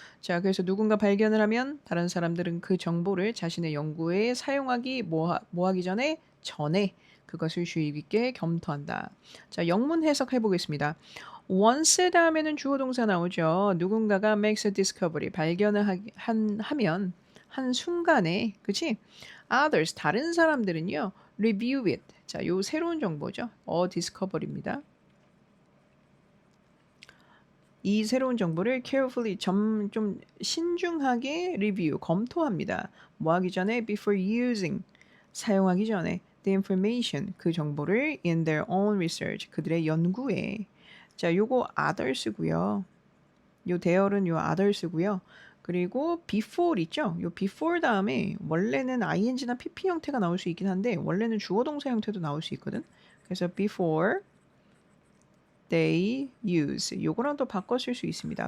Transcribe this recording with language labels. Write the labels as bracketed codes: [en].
[ko] 자, 그래서 누군가 발견을 하면 다른 사람들은 그 정보를 자신의 연구에 사용하기 뭐하기 전에 그것을 주의 깊게 검토한다. 자, 영문 해석해 보겠습니다. once 다음에는 주어 동사 나오죠. 누군가가 [en] makes a discovery, [ko] 발견을 하면 한 순간에, 그치? [en] others, [ko] 다른 사람들은요, [en] review it. [ko] 자, 요 새로운 정보죠. discovery입니다. 이 새로운 정보를 carefully, 좀 신중하게 review, 검토합니다. 뭐 하기 전에? [en] before using, [ko] 사용하기 전에 [en] the information, [ko] 그 정보를 [en] in their own research, [ko] 그들의 연구에. 자, 요거 others고요. 요 대열은 요 others고요. 그리고 before 있죠? 요 before 다음에 원래는 ing나 pp 형태가 나올 수 있긴 한데 원래는 주어 동사 형태도 나올 수 있거든. 그래서 [en] before they use, [ko] 요거랑 또 바꿔 쓸 수 있습니다.